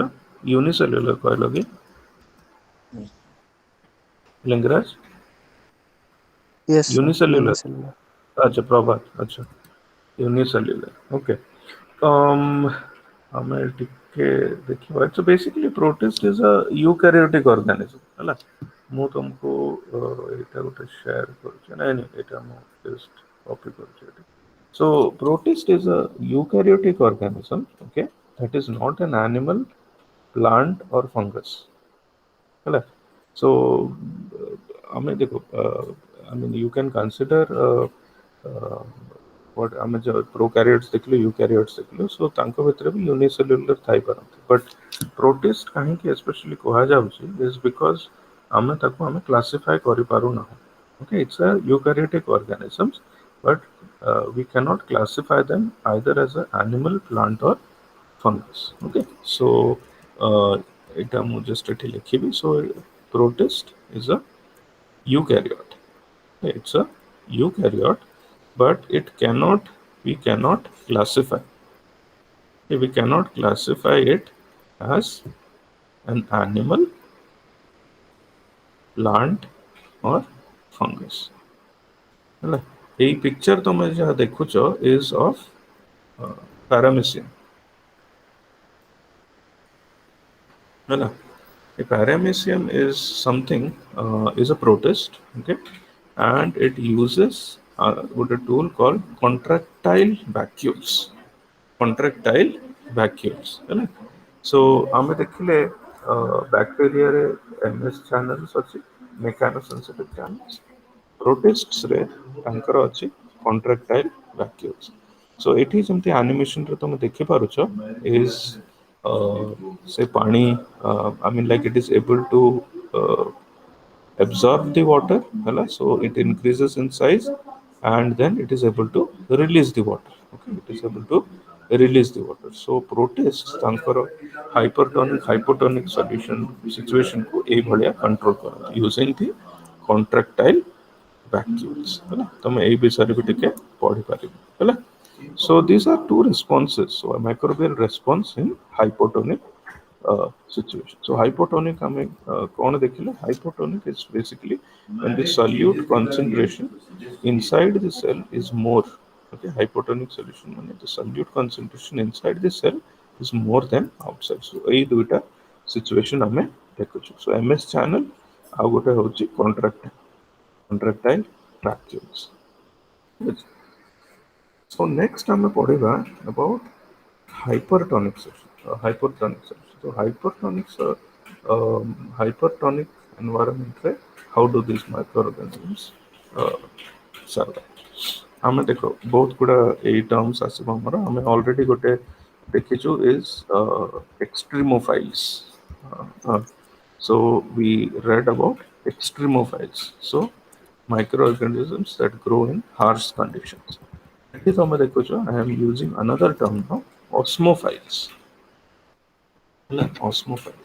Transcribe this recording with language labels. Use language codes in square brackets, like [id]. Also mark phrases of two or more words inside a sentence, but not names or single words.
[or] ୟୁନିସେଲ୍ୟୁଲାର କହିଲ କି ଲିଙ୍ଗରାଜ? [en] Yes, sir. [or] ୟୁନିସେଲ୍ୟୁଲାର. [en] Unicellular. [or] ଆଚ୍ଛା ପ୍ରଭାତ. ଆଚ୍ଛା ୟୁନିସେଲ୍ୟୁଲାର. ଓକେ, ଆମେ ଟିକେ ଦେଖିବା. [en] So basically protist is a eukaryotic organism. [or] ହେଲା ମୁଁ ତମକୁ ଏଇଟା ଗୋଟେ ସେୟାର କରୁଛି. ନାଇଁ ଏଇଟା ମୁଁ [en] just copy [or] କରୁଛି ଏଠି. [en] So protist is a eukaryotic organism, okay, that is not an animal, plant or fungus. [or] ହେଲା so ଆମେ ଦେଖ [en] I mean you can consider what [or] ଆମେ ପ୍ରୋକାରିଓଟ୍ସ ଦେଖିଲୁ, ୟୁକାରିଓଟ୍ସ ଦେଖିଲୁ, ସୋ ତାଙ୍କ ଭିତରେ ବି ୟୁନିସେଲ୍ୟୁଲାର ଥାଇପାରନ୍ତି. [en] but protist [or] କାହିଁକି ଏସ୍ପେଶାଲି କୁହାଯାଉଛି [en] is because [or] ଆମେ ତାକୁ କ୍ଲାସିଫାଏ କରିପାରୁନାହୁଁ. [en] okay, it's a eukaryotic organisms but we cannot classify them either as an animal, plant or fungus. Okay, so [or] এটা ମୁଁ just ଏଠି ଲେଖିବି. [en] So protist is a eukaryote. It's a eukaryote, but we cannot classify it as an animal, plant or fungus. [or] ହେଲା ଏଇ ପିକ୍ଚର ତମେ ଯାହା ଦେଖୁଛ [en] is of paramecium. ହେଲା a paramecium is something is a protist, okay, and it uses with a tool called contractile vacuoles. [or] ହେଲା so ଆମେ ଦେଖିଲେ bacteria ରେ [en] MS channels [or] ଅଛି, [en] mechanosensitive channels. [or] Protists ରେ ତାଙ୍କର ଅଛି [en] contractile vacuoles. So [or] ଏଠି ଯେମିତି [en] animation [or] ରେ ତମେ ଦେଖିପାରୁଛ [en] is say ପାଣି I mean like it is able to absorb the water, so it increases in size and then it is able to release the water. Okay, it is able to release the water. So protists ତାଙ୍କର hypotonic solution situation को [or] ଏଇ ଭଳିଆ [en] control କରନ୍ତି using the contractile vacuoles. [or] ହେଲା ତମେ ଏଇ ବିଷୟରେ ବି ଟିକେ ପଢି ପାରିବ. [en] ହେଲା so these are two responses. So a microbial response in hypotonic situation. So hypotonic [or] ଆମେ କ'ଣ ଦେଖିଲେ? [en] Hypotonic is basically when the solute concentration inside the cell is more. Okay, hypotonic solution ମାନେ the solute concentration inside the cell is more than outside. [or] So ଏଇ ଦୁଇଟା situation ଆମେ ଦେଖୁଛୁ. [en] So MS channel [or] ଆଉ ଗୋଟେ ହେଉଛି [en] contractile vacuoles. So next [or] ଆମେ ପଢିବା [en] about hypertonic solution. Hypertonic solution. So hypertonic environment रे how do these microorganisms survive? [or] ଆମେ ଦେଖ ବହୁତ ଗୁଡ଼ା ଏଇ ଟର୍ମସ୍ ଆସିବ ଆମର ଆମେ ଅଲରେଡି ଗୋଟେ ଦେଖିଛୁ ଇଜ୍ extremophiles. [en] So we read about extremophiles. So microorganisms that grow in harsh conditions. Here [or] ତମେ ଦେଖୁଛ [en] I am using another term now, osmophiles. Osmophiles.